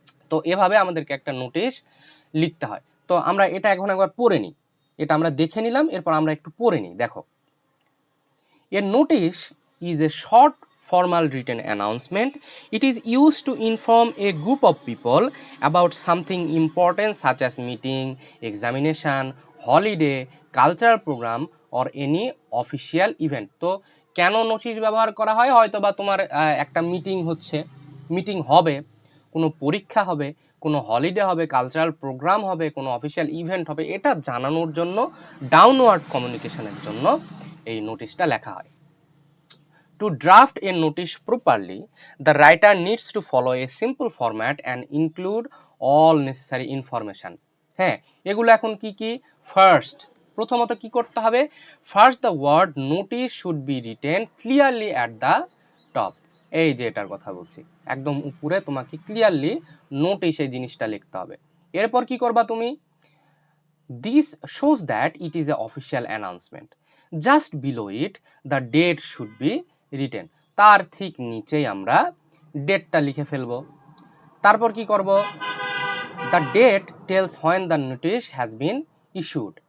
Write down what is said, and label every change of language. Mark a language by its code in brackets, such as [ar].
[bn] তো এভাবে আমাদেরকে একটা নোটিশ লিখতে হয়। তো আমরা এটা এখন একবার পড়ে নিই, এটা আমরা দেখে নিলাম, এরপর আমরা একটু পড়ে নিই। দেখো, [en] A notice is a short formal written announcement. It is used to inform a group of people about something important such as meeting, examination, holiday, cultural program or any official event. [bn] তো কেন notice ব্যবহার করা হয়, হয়তো বা তোমার একটা meeting হচ্ছে, মিটিং হবে, কোনো পরীক্ষা হবে, কোনো হলিডে হবে, কালচারাল প্রোগ্রাম হবে, কোনো অফিসিয়াল ইভেন্ট হবে, এটা জানানোর জন্য, ডাউনওয়ার্ড কমিউনিকেশনের জন্য এই নোটিশটা লেখা হয়। [en] To draft a notice properly, the writer needs to follow a simple format and include all necessary information. [bn] হ্যাঁ, এগুলো এখন কি কি? ফার্স্ট, প্রথমত কি করতে হবে? [en] First the word notice should be written clearly at the top. [bn] এই যে এটার কথা বলছি, একদম উপরে তোমাকে ক্লিয়ারলি নোটিশ এই জিনিসটা লিখতে হবে। এরপর কি করবা তুমি? [en] This shows that it is an official announcement. Just below it, the date should be written. [bn] তার ঠিক নিচেই আমরা ডেটটা লিখে ফেলবো। তারপর কি করব? [en] The date tells when the notice has been issued.